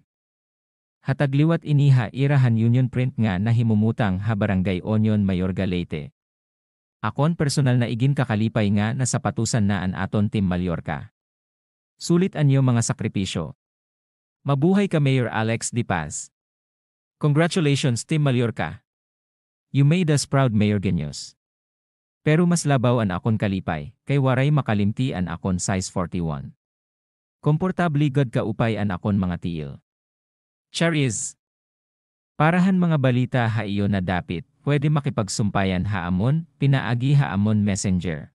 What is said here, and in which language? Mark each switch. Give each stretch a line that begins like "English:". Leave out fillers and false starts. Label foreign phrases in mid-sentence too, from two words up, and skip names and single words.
Waray: Hatagliwat ini ha irahan union print nga nahimumutang ha Barangay Onion Mayorga Leyte. Akon personal na igin kakalipay nga na sapatusan na an aton Team Mallorca. Sulit anyo mga sakripisyo. Mabuhay ka Mayor Alex de Paz.
English: Congratulations Team Mallorca. You made us proud Mayor Genius.
Waray: Pero mas labaw an akon kalipay, kay waray makalimti an akon size 41. Komportabli god ka upay an akon mga tiil. Charis. Parahan mga balita ha iyo na dapit, pwede makipagsumpayan haamon, pinaagi haamon messenger.